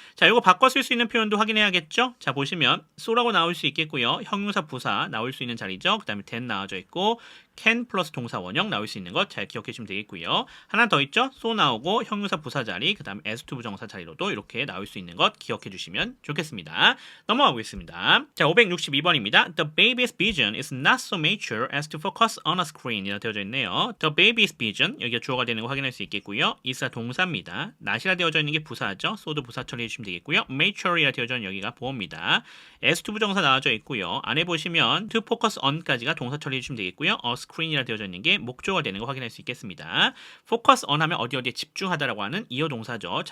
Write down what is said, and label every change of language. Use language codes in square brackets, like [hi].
[ko] 자, 이거 바꿔 쓸 수 있는 표현도 확인해야겠죠? 자, 보시면 so라고 나올 수 있겠고요. 형용사 부사 나올 수 있는 자리죠. 그 다음에 then 나와져 있고 can 플러스 동사 원형 나올 수 있는 것 잘 기억해 주시면 되겠고요. 하나 더 있죠? so 나오고 형용사 부사 자리, 그 다음에 as to 부정사 자리로도 이렇게 나올 수 있는 것 기억해 주시면 좋겠습니다. 넘어가 보겠습니다. 자, 562번입니다. [en] The baby's vision is not so mature as to focus on a screen [ko] 이라 되어져 있네요. The baby's vision, 여기가 주어가 되는 거 확인할 수 있겠고요. is가 동사입니다. not이라 되어져 있는 게 부사죠. so도 부사 처리해 주시면 되겠고요. mature이라 되어져 있는 여기가 보어입니다. as to 부정사 나와져 있고요. 안에 보시면 to focus on까지가 동사 처리해 주시면 되겠고요. a screen이라 되어져 있는 게 목조가 되는 거 확인할 수 있겠습니다. focus on 하면 어디에 집중하다라고 하는 이어 동사죠.